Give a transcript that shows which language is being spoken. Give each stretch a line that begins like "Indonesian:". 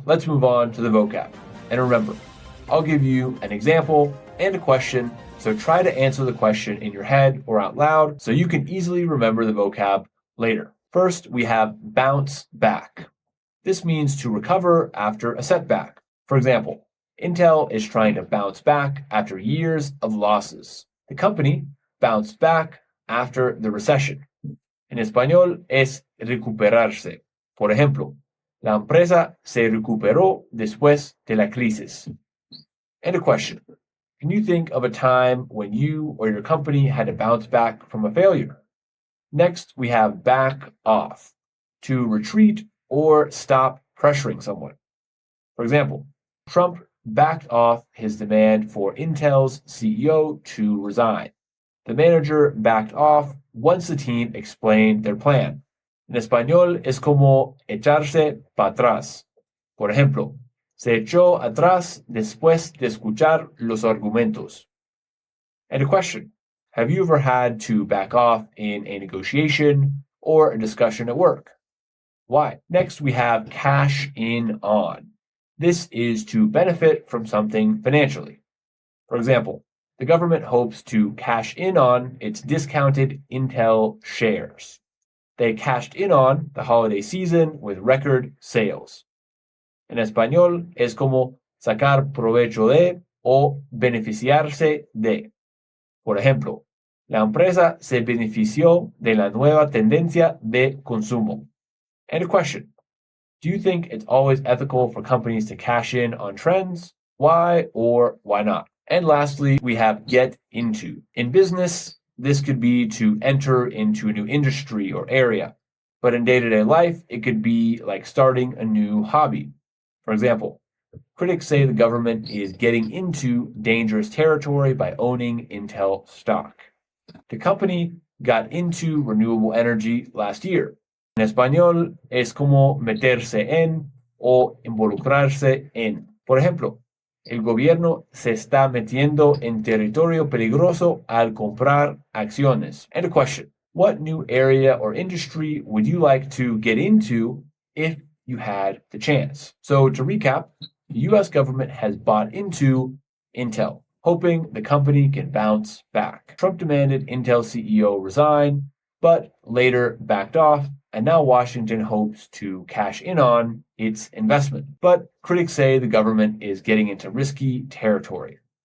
English: Let's move on to the vocab. And remember, I'll give you an example and a question, so try to answer the question in your head or out loud so you can easily remember the vocab later. First, we have bounce back. This means to recover after a setback. For example, Intel is trying to bounce back after years of losses. The company bounced back after the recession.
Spanish: En español es recuperarse. Por ejemplo, la empresa se recuperó después de la crisis.
English: And a question. Can you think of a time when you or your company had to bounce back from a failure? Next, we have back off, to retreat or stop pressuring someone. For example, Trump backed off his demand for Intel's CEO to resign. The manager backed off once the team explained their plan.
Spanish: En español es como echarse para atrás. Por ejemplo, se echó atrás después de escuchar los argumentos.
English: And a question. Have you ever had to back off in a negotiation or a discussion at work? Why? Next, we have cash in on. This is to benefit from something financially. For example, the government hopes to cash in on its discounted Intel shares. They cashed in on the holiday season with record sales.
Spanish: En español es como sacar provecho de o beneficiarse de. Por ejemplo, la empresa se benefició de la nueva tendencia de consumo.
English: And a question. Do you think it's always ethical for companies to cash in on trends? Why or why not? And lastly, we have get into. In business, this could be to enter into a new industry or area. But in day-to-day life, it could be like starting a new hobby. For example, critics say the government is getting into dangerous territory by owning Intel stock. The company got into renewable energy last year.
Spanish: En español es como meterse en o involucrarse en. Por ejemplo, el gobierno se está metiendo en territorio peligroso al comprar acciones.
English: And a question. What new area or industry would you like to get into if you had the chance? So to recap, the US government has bought into Intel, hoping the company can bounce back. Trump demanded Intel CEO resign, but later backed off, and now Washington hopes to cash in on its investment. But critics say the government is getting into risky territory.